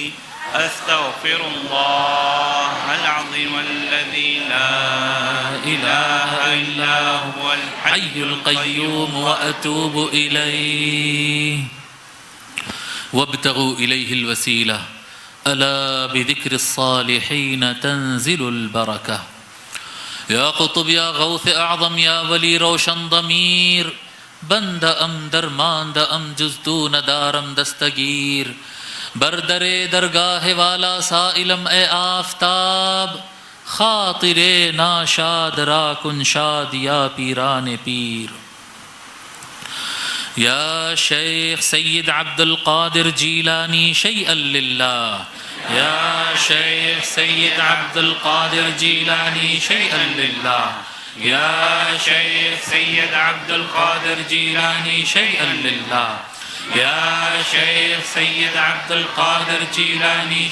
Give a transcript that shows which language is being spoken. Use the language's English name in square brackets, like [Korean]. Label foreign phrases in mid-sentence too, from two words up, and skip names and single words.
[Arabic] أستغفر الله العظيم الذي لا إله إلا هو الحي القيوم وأتوب إليه وابتغوا إليه الوسيلة ألا بذكر الصالحين تنزل البركة [Persian] یا قطب یا غوث اعظم یا ولی روشن ضمیر بند ام درماند ام جزدو ندارم دستگیر بردر درگاہ والا سائلم اے آفتاب خاطر ناشاد را کن شاد یا پیران پیر [Arabic] یا شیخ سید عبد القادر جیلانی شیئا للہ یا شیخ سید عبد القادر جیلانی شیئا للہ یا شیخ سید عبد القادر جیلانی شیئا للہ یا شیخ سید عبد القادر جیلانی